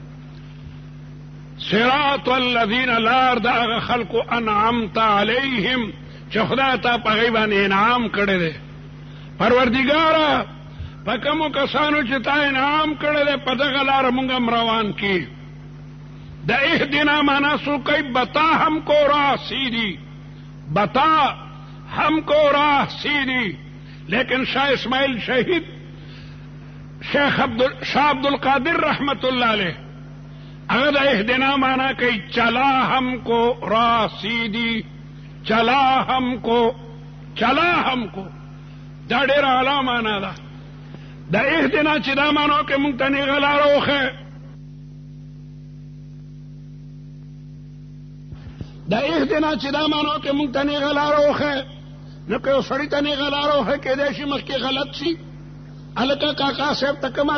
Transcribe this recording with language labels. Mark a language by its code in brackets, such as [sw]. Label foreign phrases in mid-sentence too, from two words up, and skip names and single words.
[ar] صراط الذین [ps] لار د هغه خلقو [ar] انعمت علیهم [ps] چې خدای ته په هغوی باندې انعام کړی دی پروردګاره په کومو کسانو چې تا انعام کړی دی په دغه لاره مونږ هم روان کړي د اهدنا معنا سو کوي [ur] بتا ہم کو راہ سیدھی بتا ہم کو راہ سیدھی لیکن شاہ اسماعیل شہید شاہ عبد القادر رحمت اللہ علیہ اگر اہدنا مانا کہ چلا ہم کو راہ سیدھی چلا ہم کو [ps] دا ډیر اعلی معنا ده د اهدنا چې دا مانو کې مونږ ته نیغه لاره وښیه دا اهدنا چې دا مانو کې مونږ ته نیغه لاره وښیه نو که یو سړي ته نیغه لاره وښیه کېدای شي مخکې غلط شي هلکه کاکا صاحب ته کومه